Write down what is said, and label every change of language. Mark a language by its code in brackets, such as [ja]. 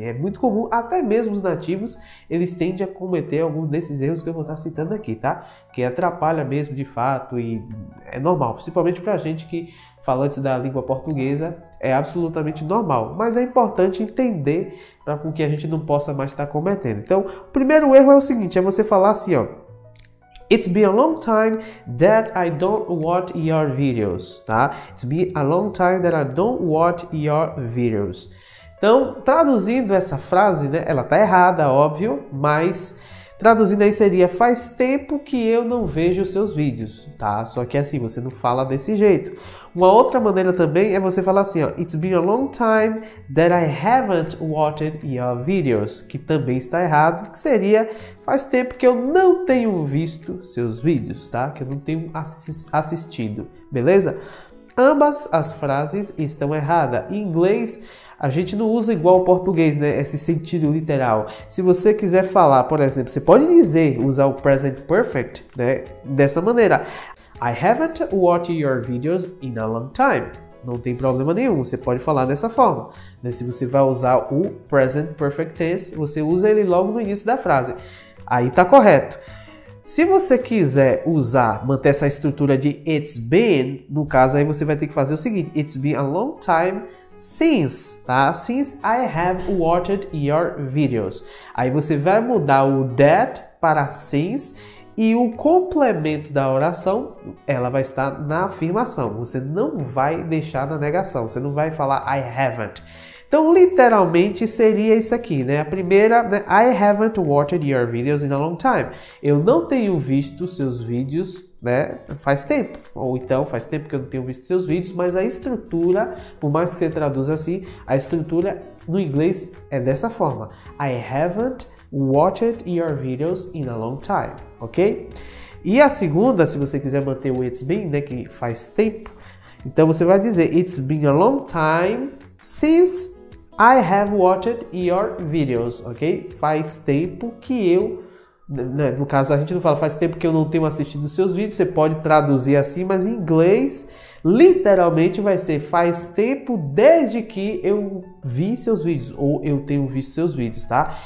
[pt] É muito comum, até mesmo os nativos, eles tendem a cometer alguns desses erros que eu vou estar citando aqui, tá? Que atrapalha mesmo de fato e é normal, principalmente pra gente que falantes da língua portuguesa, é absolutamente normal. Mas é importante entender para que a gente não possa mais estar cometendo. Então, o primeiro erro é o seguinte, é você falar assim, ó. [en] It's been a long time that I don't watch your videos, tá? It's been a long time that I don't watch your videos. [pt] Então, traduzindo essa frase, né? Ela tá errada, óbvio, mas traduzindo aí seria faz tempo que eu não vejo os seus vídeos, tá? Só que assim, você não fala desse jeito. Uma outra maneira também é você falar assim, ó, [en] It's been a long time that I haven't watched your videos, [pt] que também está errado, que seria faz tempo que eu não tenho visto seus vídeos, tá? Que eu não tenho assistido, beleza? Ambas as frases estão erradas. Em inglês, a gente não usa igual o português, né? Esse sentido literal. Se você quiser falar, por exemplo, você pode usar o present perfect, né? Dessa maneira. [en] I haven't watched your videos in a long time. [pt] Não tem problema nenhum, você pode falar dessa forma. Né? Se você vai usar o present perfect tense, você usa ele logo no início da frase. Aí tá correto. Se você quiser manter essa estrutura de it's been, no caso aí você vai ter que fazer o seguinte. [en] It's been a long time since, tá? Since I have watched your videos. [pt] Aí você vai mudar o that para since e o complemento da oração, ela vai estar na afirmação. Você não vai deixar na negação. Você não vai falar [en] I haven't. [pt] Então, literalmente, seria isso aqui, né? A primeira, né? [en] I haven't watched your videos in a long time. [pt] Eu não tenho visto seus vídeos, né? Faz tempo. Ou então, faz tempo que eu não tenho visto seus vídeos, mas a estrutura, por mais que você traduza assim, a estrutura no inglês é dessa forma. [en] I haven't watched your videos in a long time, ok? [pt] E a segunda, se você quiser manter o it's been, né? Que faz tempo, então você vai dizer [en] It's been a long time since I have watched your videos, [pt] ok? Faz tempo que eu... No caso, a gente não fala faz tempo que eu não tenho assistido os seus vídeos, você pode traduzir assim, mas em inglês, literalmente vai ser faz tempo desde que eu vi seus vídeos, ou eu tenho visto seus vídeos, tá?